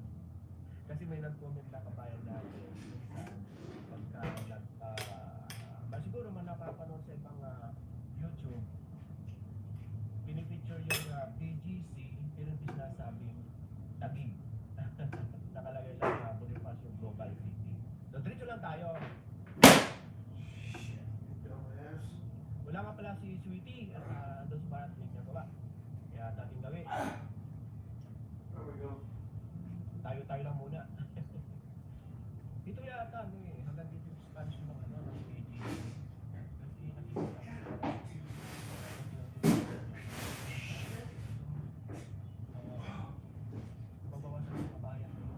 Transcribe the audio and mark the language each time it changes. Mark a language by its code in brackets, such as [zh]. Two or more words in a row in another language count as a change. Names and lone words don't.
[tl] Kasi may nag-comment na kabayan natin pagka siguro man nakapanood sa ibang YouTube, pinipicture yung BGC, pero hindi sinasabing Taguig. Nakalagay lang Bonifacio Global City. So, diretso lang tayo. Wala nga pala si Sweetie at doon sa barat niya baba. Kaya dating gawin. [en] There we go. [tl] Tayo lang muna. Ito yata hanggang dito yung Spanish ng ng AG. Kasi nakikita mabawasan ng kabayan.